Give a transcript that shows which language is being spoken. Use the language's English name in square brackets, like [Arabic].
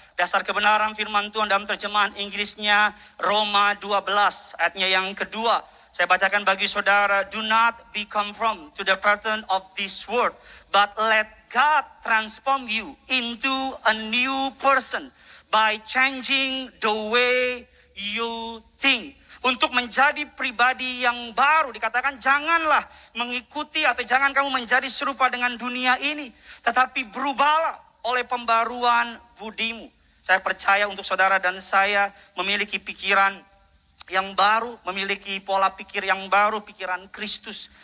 [Indonesian] Dasar kebenaran firman Tuhan dalam terjemahan Inggrisnya Roma 12 ayatnya yang kedua. Saya bacakan bagi saudara, [English] do not be conformed to the pattern of this world, but let God transform you into a new person by changing the way you think. [Indonesian] Untuk menjadi pribadi yang baru, dikatakan janganlah mengikuti atau jangan kamu menjadi serupa dengan dunia ini, tetapi berubahlah oleh pembaruan budimu. Saya percaya untuk saudara dan saya memiliki pikiran yang baru, memiliki pola pikir yang baru, pikiran Kristus.